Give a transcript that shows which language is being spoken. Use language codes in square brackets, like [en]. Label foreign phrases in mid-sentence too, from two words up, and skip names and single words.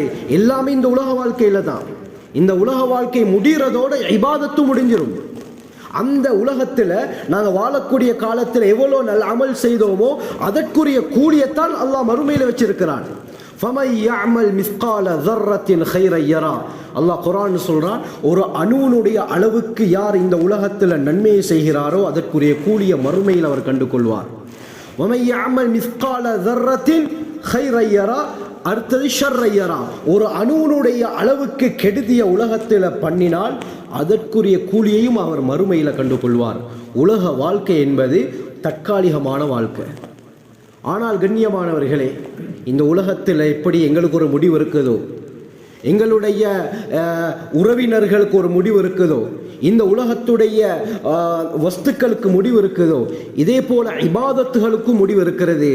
[ta] எல்லாமே இந்த உலக வாழ்க்கையில தான். இந்த உலக வாழ்க்கை முடிகிறதோட இபாதத்து முடிஞ்சிடும். அந்த உலகத்தில் நாங்கள் வாழக்கூடிய காலத்தில் எவ்வளோ நல்ல அமல் செய்தோமோ அதற்குரிய கூலியத்தான் அல்லாஹ் மறுமையில் வச்சிருக்கிறான். [ar] فمن يعمل مثقال ذرة خيرا يرى. [ta] அல்லாஹ் குர்ஆன் சொல்றான், ஒரு அணுனுடைய அளவுக்கு யார் இந்த உலகத்தில் நன்மையை செய்கிறாரோ அதற்குரிய கூலிய மறுமையில் அவர் கண்டு கொள்வார். [ar] ومن يعمل مثقال ذرة خيرا يرى. அடுத்தது شرا يره. [ta] ஒரு அணுனுடைய அளவுக்கு கெடுதிய உலகத்தில் பண்ணினால் அதற்குரிய கூலியையும் அவர் மறுமையில் கண்டு கொள்வார். உலக வாழ்க்கை என்பது தற்காலிகமான வாழ்க்கை. ஆனால் கண்ணியமானவர்களே, இந்த உலகத்தில் எப்படி எங்களுக்கு ஒரு முடிவு இருக்குதோ, எங்களுடைய உறவினர்களுக்கு ஒரு முடிவு இருக்குதோ, இந்த உலகத்துடைய வஸ்துக்களுக்கு முடிவு இருக்குதோ, இதே போல இபாதத்துகளுக்கும் முடிவு இருக்கிறது.